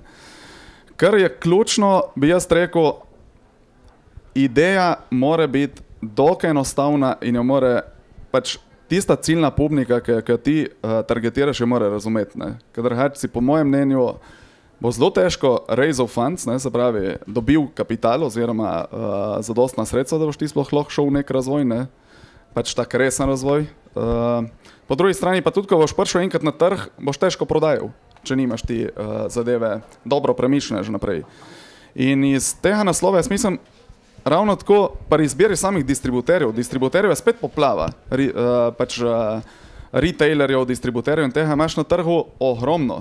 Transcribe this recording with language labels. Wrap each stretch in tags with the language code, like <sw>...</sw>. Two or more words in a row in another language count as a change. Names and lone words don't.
<sl>Kar je ključno, bi jaz rekel, ideja mora biti dokaj enostavna in jo mora pač tista ciljna publika, ki jo ti targetiraš, jo mora razumeti, ne. Ker drugače si po mojem mnenju bo zelo težko</sl> <en>raise of funds,</en> <sl>ne, se pravi, dobil kapital oziroma zadostna sredstva, da boš ti sploh lahko šel v nek razvoj, ne. Pač tak resen razvoj. Po drugi strani pa tudi, ko boš prišel enkrat na trg, boš težko prodajal, če nimaš ti zadeve dobro premišljene že naprej. In iz tega naslova jaz mislim, ravno tako pri izbiri samih distributerjev je spet poplava, pač retailerjev, distributerjev in tega imaš na trgu ogromno.</sl>